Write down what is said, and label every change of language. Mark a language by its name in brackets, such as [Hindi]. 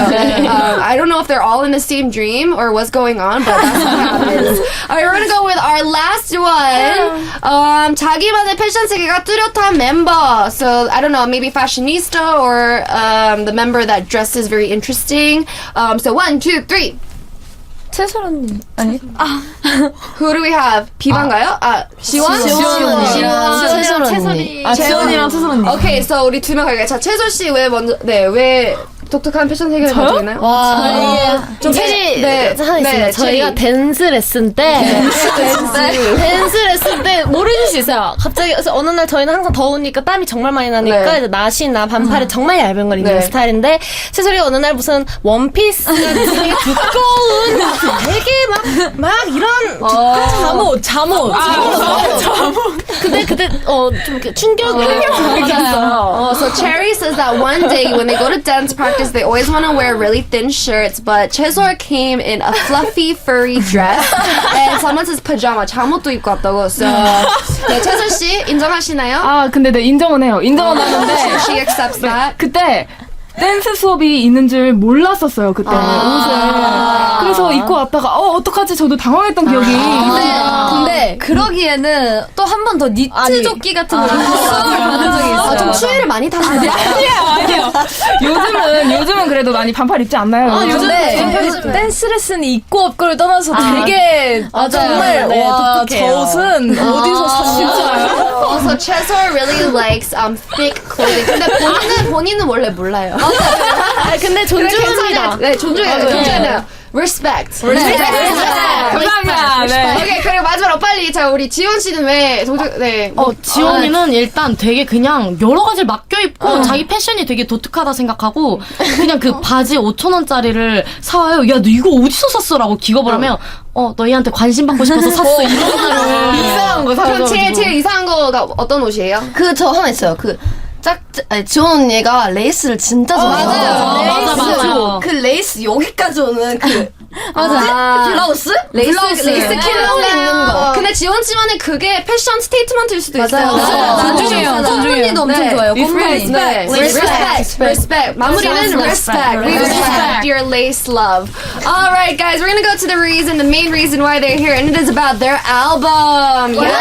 [English] I don't know if they're all in the same dream or what's going on, but that's what happens. Alright, we're gonna go with our last one. [Korean] 자기만의 패션 세계가 뚜렷한 멤버. [English] So I don't know, maybe fashionista or the member that dresses very interesting. So 1, 2, 3. [Korean] 채솔 언니. 아니? [English] Who do we have? 비반가요? 지원? [Korean] 채솔 언니. 지원이랑 채솔 언니. 오케이, so 우리 두 명 갈게요. 자, 채솔 씨 왜 먼저, 왜 독특한 패션 세계를 가지고 있나요? 와, 좀 체리 하나 있습니다. 저희가 댄스 레슨 때 댄스 레슨 때 모르실 수 있어요. 갑자기 그래서 어느 날 저희는 항상 더우니까 땀이 정말 많이 나니까 이제 나시나 반팔에 정말 얇은 걸 입는 스타일인데 채솔이가 어느 날 무슨 원피스가 되게 두꺼운 되게 막 이런 잠옷. 근데 그때 좀 이렇게 충격을 받았어요. [English] So Cherry says that one day when they go to dance practice, they always want to wear really thin shirts, but Chesor came in a fluffy, furry dress, and someone says pajama, [Korean] 잠옷도 입고 왔다고. So, 네, 채솔 씨 인정하시나요? 근데 네, 인정은 해요. 인정은 하는데 [English] She accepts that. [Korean] 그때 댄스 수업이 있는 줄 몰랐었어요, 그때 옷을. 그래서 입고 왔다가 어떡하지? 저도 당황했던 기억이. 근데 그러기에는 또 한 번 더 니트 조끼 같은 거 입고 수업을 받은 적이 있어요. 좀 추위를 많이 타시네요. 아니에요. 요즘은 그래도 많이 반팔 입지 않나요? 요즘에 댄스 레슨이 있고 없고를 떠나서 되게 정말 와, 저 옷은 어디서 샀을까요? [English] Also, Chesor really likes thick clothing. [Korean] 근데 본인은 원래 몰라요. 근데 존중합니다. 네, 존중해요. Respect. 감사합니다. 네. 오케이, 그리고 마지막으로 빨리 자 우리 지원 씨는 왜 지원이는 일단 되게 그냥 여러 가지를 맡겨 입고 자기 패션이 되게 독특하다 생각하고 그냥 그 바지 5,000원짜리를 사와요. 야, 너 이거 어디서 샀어라고 기겁을 하면 너희한테 관심 받고 싶어서 샀어. 이런 거를 이상한 거 사서. 그럼 제일 이상한 거가 어떤 옷이에요? 저 하나 있어요. 지원 언니가 레이스를 진짜 좋아해요. 맞아. 그 레이스 여기까지 오는 블라우스? 레이스 킬러 입는 거. 근데 지원 씨만의 그게 패션 스테이트먼트일 수도 있어요. 존중해요. 꽃무늬도 엄청 좋아요. 꽃무늬. [English] Respect. [Korean] 마무리는 respect. [English] We respect your lace love. All right, guys, we're gonna go to the main reason why they're here, and it is about their album.